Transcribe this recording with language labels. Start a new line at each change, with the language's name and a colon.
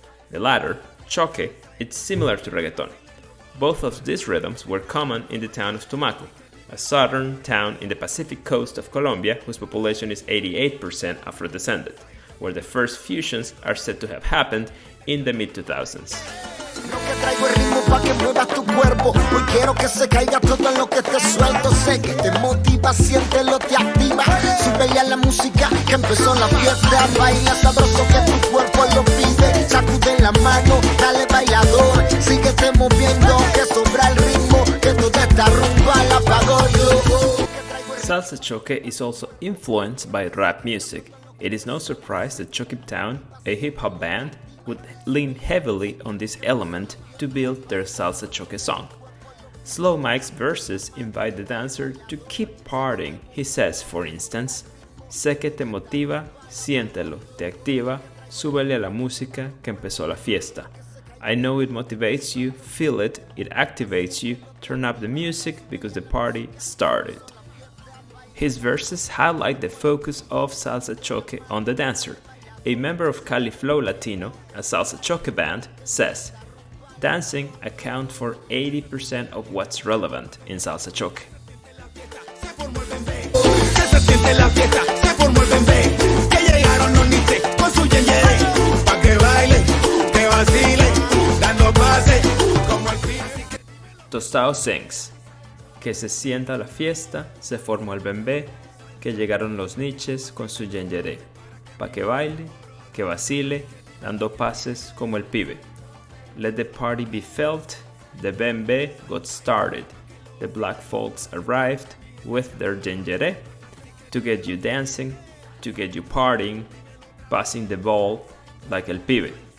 English: The latter, choque, is similar to reggaeton. Both of these rhythms were common in the town of Tumaco, a southern town in the Pacific coast of Colombia whose population is 88% Afro-descendant. where the first fusions are said to have happened in the mid-2000s.
Spanish: Lo que traigo es ritmo pa' que muevas tu cuerpo. Hoy quiero que se caiga todo en lo que te suelto. Sé que te motiva, siéntelo, te activa. Súbele a la música que empezó la fiesta. Baila sabroso que tu cuerpo lo pide. Sacude la mano, dale bailador. Síguete moviendo, que sobra el ritmo. Que toda esta rumba la pago yo.
English: Salsa choque is also influenced by rap music. It is no surprise that Chokip Town, a hip-hop band, would lean heavily on this element to build their salsa choque song. Slow Mike's verses invite the dancer to keep partying. He says,
Spanish: for instance, sé que te motiva, siéntelo, te activa, súbele a la música que empezó la fiesta.
English: I know it motivates you, feel it, it activates you, turn up the music because the party started. His verses highlight the focus of salsa choque on the dancer. A member of Cali Flow Latino, a salsa choque band, says, dancing accounts for 80% of what's relevant in salsa choque.
Spanish: Que se siente la fiesta, se formó el bembé. Que llegaron los niches con su yeyere. Pa' que baile, que vacile, dando pase como el físico.
English: Tostao sings,
Spanish: que se sienta la fiesta, se formó el bembé, que llegaron los niches con su yengeré. Pa' que baile, que vacile, dando pases como el pibe.
English: Let the party be felt, the bembe got started. The black folks arrived with their yengeré to get you dancing, to get you partying, passing the ball like el pibe.